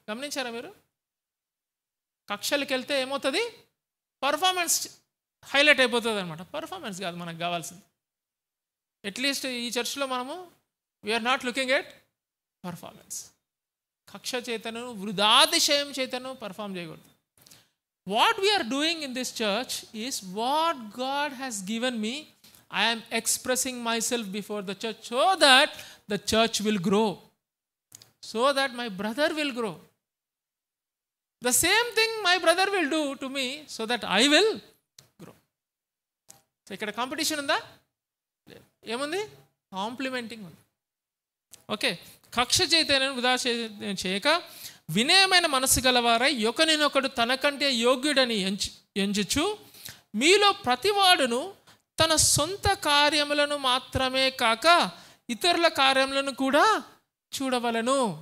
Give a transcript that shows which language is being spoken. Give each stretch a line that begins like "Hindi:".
Telugu: గమనించారా మీరు? కక్షలకి వెళ్తే ఏమవుతుంది? పర్ఫార్మెన్స్ హైలైట్ అయిపోతుంది అనమాట. పర్ఫార్మెన్స్ కాదు మనకు కావాల్సింది.
English: at least
Telugu: ఈ చర్చ్లో మనము
English: We're not looking at performance.
Telugu: కక్ష చేతను వృధాతిశయం చేతను పర్ఫామ్ చేయకూడదు.
English: What we are doing in this church is what God has given me. I am expressing myself before the church so that the church will grow, so that my brother will grow. The same thing my brother will do to me so that I will grow.
Telugu: So ఇక్కడ competition ఉందా? ఏముంది? Complimenting ఉంది. Okay, కక్ష చేతనైనను వృధా చేయక వినయమైన మనసు గలవారై ఒకరినొకడు తనకంటే యోగ్యుడని ఎంచుచు మీలో ప్రతివాడును తన సొంత కార్యములను మాత్రమే కాక ఇతరుల కార్యములను కూడా చూడవలను.